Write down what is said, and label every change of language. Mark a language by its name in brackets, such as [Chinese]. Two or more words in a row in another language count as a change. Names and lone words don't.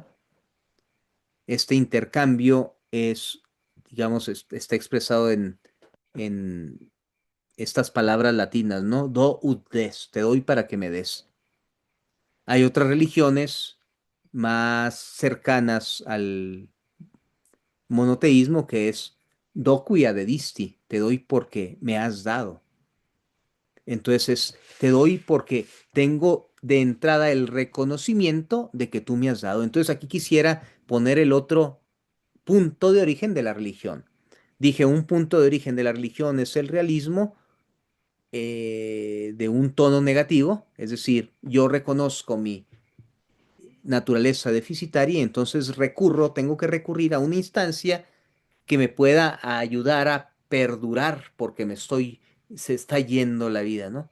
[Spanish] Este intercambio digamos, está expresado en estas palabras latinas, ¿no? [Latin] Do ut des, [Spanish] te doy para que me des. Hay otras religiones más cercanas al monoteísmo que es [Latin] do quia dedisti, [Spanish] te doy porque me has dado. Entonces, te doy porque tengo de entrada el reconocimiento de que tú me has dado. Entonces, aquí quisiera poner el otro punto de origen de la religión. Dije, un punto de origen de la religión es el realismo de un tono negativo, es decir, yo reconozco mi naturaleza deficitaria y entonces tengo que recurrir a una instancia que me pueda ayudar a perdurar porque se está yendo la vida, ¿no?